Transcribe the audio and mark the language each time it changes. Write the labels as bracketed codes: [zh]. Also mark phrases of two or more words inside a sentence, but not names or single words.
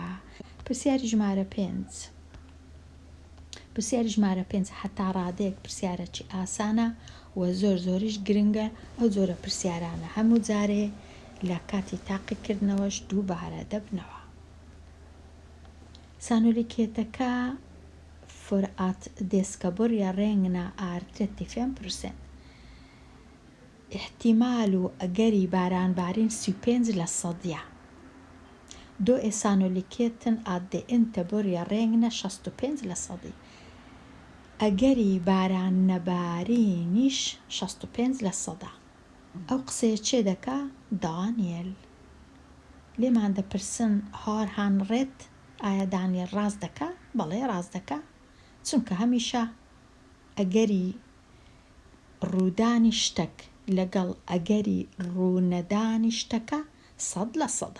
[ckb] پرسیاری ژمارە 5 پرسیاری ژمارە 5 هەتا ڕادەیەک پرسیارەکی ئاسانە و زۆریش گرنگە ئەو جۆرە پرسیارانە هەموو جارێ لە کاتی تاقیکردنەوەش دووبارە دەبنەوە. [sv] سانۆلیکێتەکە för att det ska börja regna är 35%. [ckb] احتیمال و ئەگەری بارانبارین 35%. [sv] Då är sannolikheten att det inte börjar regna 65%. [ckb] ئەگەری باران نەبارینیش 65%. ئەو قسەیە چێ دەکا؟ دانیێل لێمان دەپرسن هاوارهان ڕێت ئایا دانیێل ڕاز دەکا؟ بەڵێ ڕاز دەکا، چونکە هەمیشە ئەگەری ڕوودانی شتێک لەگەڵ ئەگەری ڕوونەدانی شتەکە 100%.